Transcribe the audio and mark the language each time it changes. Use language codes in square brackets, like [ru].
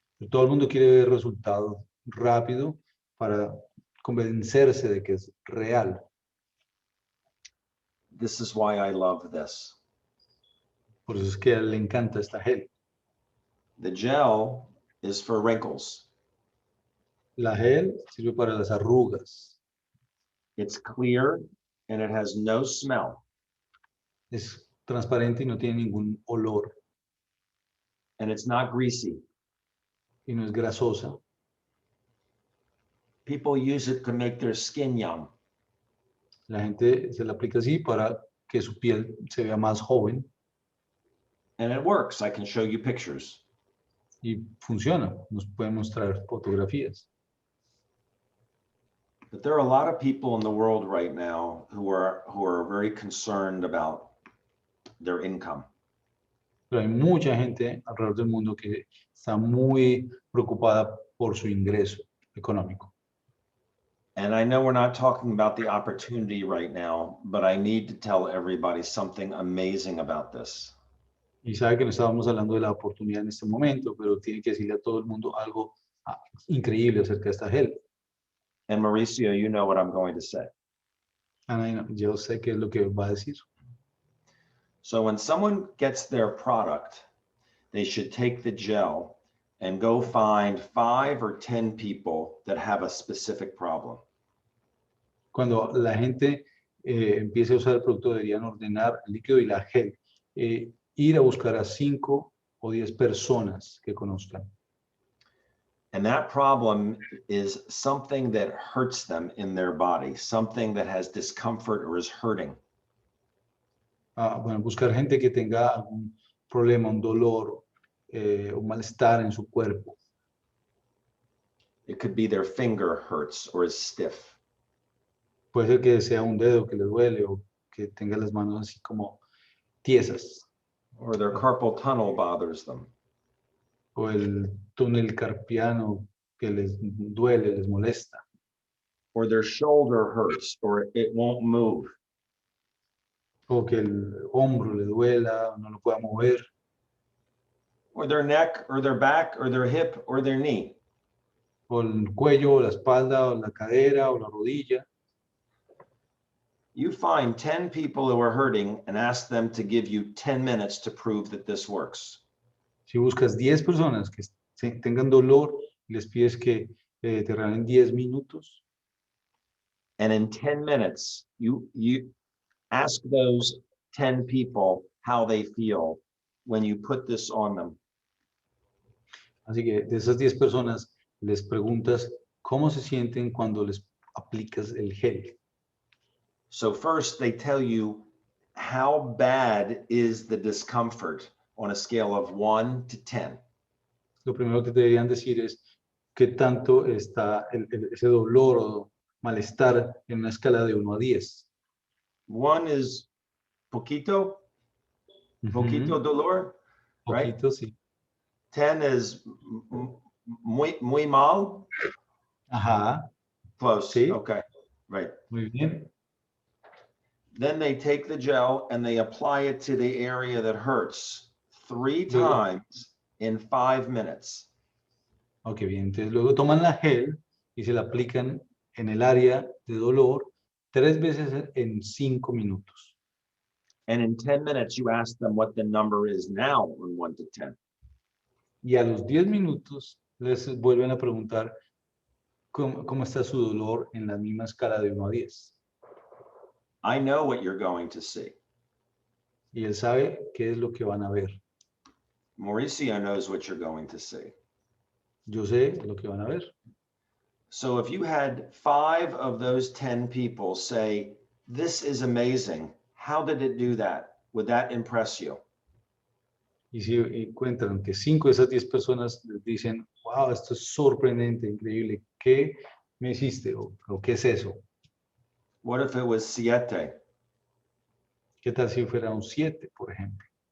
[es] Todo el mundo quiere ver resultados rápido para convencerse de que es real. [en] This is why I love this. [es] Por eso es que a él le encanta esta gel. [en] The gel is for wrinkles. [es] La gel sirve para las arrugas. [en] It's clear and it has no smell. [es] Es transparente y no tiene ningún olor. [en] And it's not greasy. [es] Y no es grasosa. [en] People use it to make their skin young. [es] La gente se la aplica así para que su piel se vea más joven. [en] And it works. I can show you pictures. [es] Y funciona. Nos pueden mostrar fotografías. [en] But there are a lot of people in the world right now who are very concerned about their income. [es] Pero hay mucha gente alrededor del mundo que está muy preocupada por su ingreso económico. [en] And I know we're not talking about the opportunity right now, but I need to tell everybody something amazing about this. [es] Y sabe que no estábamos hablando de la oportunidad en este momento, pero tiene que decirle a todo el mundo algo increíble acerca de esta gel. [en] And Mauricio, you know what I'm going to say. [es] Ana, yo sé qué es lo que va a decir. [en] So when someone gets their product, they should take the gel and go find 5 or 10 people that have a specific problem. [es] Cuando la gente empiece a usar el producto, deberían ordenar el líquido y la gel. Ir a buscar a 5 o 10 personas que conozcan. [en] And that problem is something that hurts them in their body, something that has discomfort or is hurting. [es] Bueno, buscar gente que tenga algún problema, un dolor, un malestar en su cuerpo. [en] It could be their finger hurts or is stiff. [es] Puede ser que sea un dedo que le duele o que tenga las manos así como tiesas. [en] Or their carpal tunnel bothers them. [es] O el túnel carpiano que les duele, les molesta. [en] Or their shoulder hurts or it won't move. [es] O que el hombro le duela, no lo pueda mover. [en] Or their neck or their back or their hip or their knee. [es] O el cuello, o la espalda, o la cadera, o la rodilla. [en] You find 10 people who are hurting and ask them to give you 10 minutes to prove that this works. [es] Si buscas 10 personas que tengan dolor y les pides que te regalen 10 minutos. [en] And in 10 minutes, you ask those 10 people how they feel when you put this on them. [es] Así que de esas 10 personas les preguntas cómo se sienten cuando les aplicas el gel. [en] So first they tell you how bad is the discomfort on a scale of 1 to 10. [es] Lo primero que te deberían decir es qué tanto está ese dolor o malestar en una escala de 1 a 10. [en] 1 is [es] poquito dolor, [en] right? [es] Poquito, sí. [en] 10 is [es] muy mal. Ajá, [en] Close. [es] Sí. [en] Okay, right. [es] muy bien. [en] Then they take the gel and they apply it to the area that hurts 3 [es] Luego- [en] times in 5 minutes. [es] Ok, bien. Entonces luego toman la gel y se la aplican en el área de dolor 3 veces en 5 minutos. [en] And in 10 minutes, you ask them what the number is now on 1 to 10. [es] Y a los 10 minutos les vuelven a preguntar cómo está su dolor en la misma escala de 1 a 10. [en] I know what you're going to see. [es] Y él sabe qué es lo que van a ver. [en] Mauricio knows what you're going to see. [es] Yo sé lo que van a ver. [en] So if you had 5 of those 10 people say, this is amazing, how did it do that? Would that impress you? [es] Y si encuentran que 5 de esas 10 personas les dicen, wow, esto es sorprendente, increíble, ¿qué me hiciste? ¿O qué es eso? [en] What if it was 7? [es] ¿Qué tal si fuera un 7, por ejemplo?